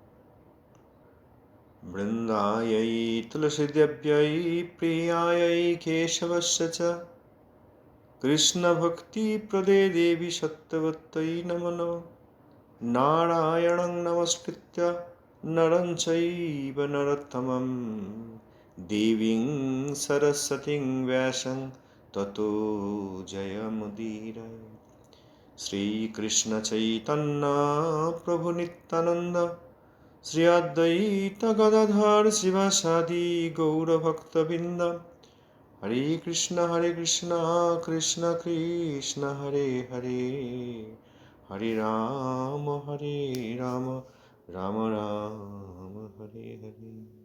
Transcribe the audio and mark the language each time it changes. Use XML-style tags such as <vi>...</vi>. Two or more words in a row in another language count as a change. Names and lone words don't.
<sa>বৃন্দাयै তুলসীদেব্यै প্রিয়াयै কেশবস্য চ কৃষ্ণভক্তিপ্রদে দেবী সত্যবত্যৈ নমো নমঃ। নারায়ণং নমস্কৃত্য নরং চৈব নরোত্তমং দেবীং সরস্বতীং ব্যাসং ততো জয়মুদীরয়ে।</sa> <bn>শ্রীকৃষ্ণ চৈতন্য প্রভু নিত্যানন্দ শ্রী অদ্বৈত গদাধর শিবাসাদি গৌরভক্তবৃন্দ।</bn> <sa>হরে কৃষ্ণ কৃষ্ণ কৃষ্ণ হরে হরে, হরে রাম রাম রাম হরে হরে।</sa>